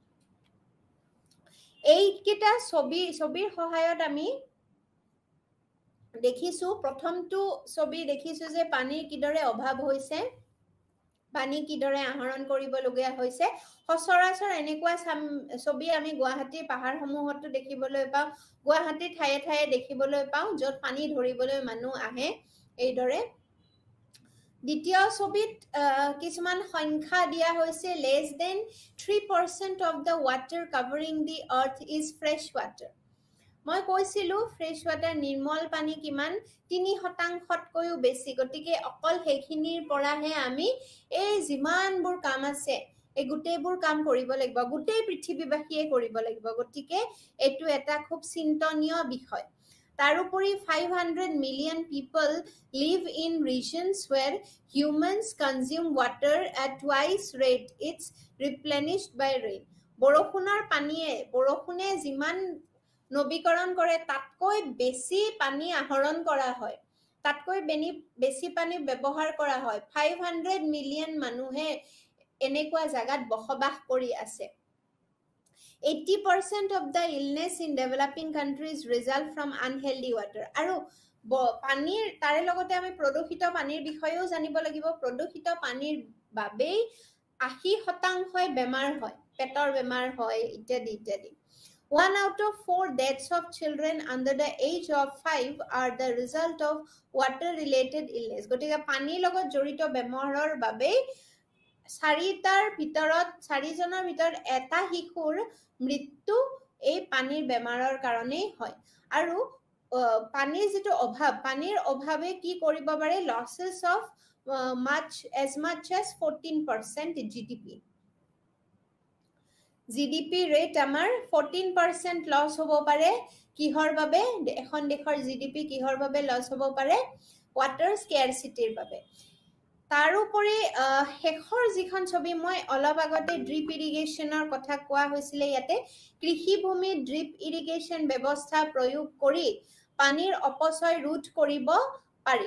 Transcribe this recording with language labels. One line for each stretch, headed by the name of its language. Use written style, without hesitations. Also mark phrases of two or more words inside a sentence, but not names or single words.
Assamese: এইকেইটা ছবিৰ সহায়ত আমি দেখিছো প্ৰথমটো ছবি দেখিছো যে পানীৰ কিদৰে অভাৱ হৈছে পানী কিদৰে আহৰণ কৰিবলগীয়া হৈছে সচৰাচৰ এনেকুৱা ছবি আমি গুৱাহাটীৰ পাহাৰসমূহতো দেখিবলৈ পাওঁ গুৱাহাটীৰ ঠায়ে ঠায়ে দেখিবলৈ পাওঁ য'ত পানী ধৰিবলৈ মানুহ আহে এইদৰে দ্বিতীয় ছবিত কিছুমান সংখ্যা দিয়া হৈছে
English: less than 3% of the water covering the earth is fresh water
Assamese: মই কৈছিলো
English: fresh water
Assamese: নিৰ্মল পানী কিমান 3%তকৈও বেছি গতিকে অকল সেইখিনিৰ পৰাহে আমি এই যিমানবোৰ কাম আছে এই গোটেইবোৰ কাম কৰিব লাগিব গোটেই পৃথিৱীবাসীয়ে কৰিব লাগিব গতিকে এটো এটা খুব চিন্তনীয় বিষয় তাৰোপৰি
English: 500 million people live in regions where humans consume water at twice rate it's replenished by rain
Assamese: বৰষুণে যিমান নবীকৰণ কৰে তাতকৈ বেছি পানী আহৰণ কৰা হয় তাতকৈ বেছি পানী ব্যৱহাৰ কৰা হয় 500 মিলিয়ন মানুহে এনেকুৱা জাগাত বসবাস কৰি আছে
English: 80% of the illness in developing countries result from unhealthy water
Assamese: আৰু পানীৰ তাৰে লগতে আমি প্ৰদূষিত পানীৰ বিষয়েও জানিব লাগিব প্ৰদূষিত পানীৰ বাবে 80% বেমাৰ হয় পেটৰ বেমাৰ হয় ইত্যাদি ইত্যাদি 1 out of
English: 4 deaths of children under the age of 5 are the result of water related illness
Assamese: গতিকে পানীৰ লগত জড়িত বেমাৰৰ বাবে 4জনৰ ভিতৰত এটা শিশুৰ মৃত্যু এই পানীৰ বেমাৰৰ কাৰণেই হয় আৰু পানীৰ যেটো পানীৰ অভাৱে কি কৰিব পাৰে
English: losses of as much as 14% GDP rate
Assamese: আমাৰ 14% লস হ'ব পাৰে কিহৰ বাবে এখন দেশৰ GDP কিহৰ বাবে লস হ'ব পাৰে
English: water scarcity
Assamese: বাবে তাৰোপৰি শেষৰ যিখন ছবি মই অলপ আগতে
English: drip irrigation
Assamese: কথা কোৱা হৈছিলে ইয়াতে কৃষি ভূমিত
English: drip irrigation
Assamese: ব্যৱস্থা প্ৰয়োগ কৰি পানীৰ অপচয় ৰোধ কৰিব পাৰি